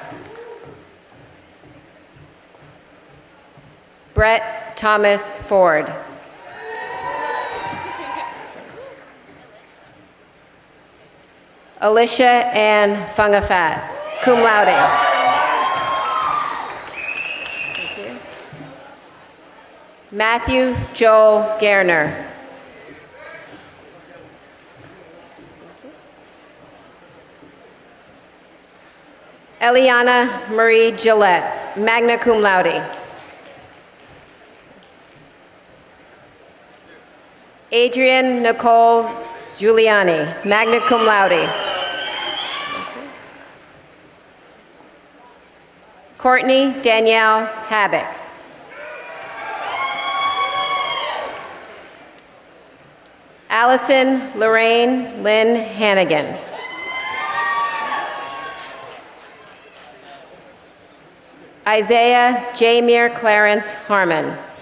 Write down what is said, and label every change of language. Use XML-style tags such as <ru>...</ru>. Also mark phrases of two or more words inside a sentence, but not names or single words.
<en>Brett Thomas Ford. Alicia Ann Fungafat,</en> <la>cum laude.</la> <en>Thank you. Matthew Joel Gerner. Eliana Marie Gillette,</en> <la>magna cum laude.</la> <en>Adrian Nicole Giuliani,</en> <la>magna cum laude.</la> <en>Courtney Danielle Habbick. Allison Lorraine Lynn Hannigan. Isaiah Jamir Clarence Harmon.</en>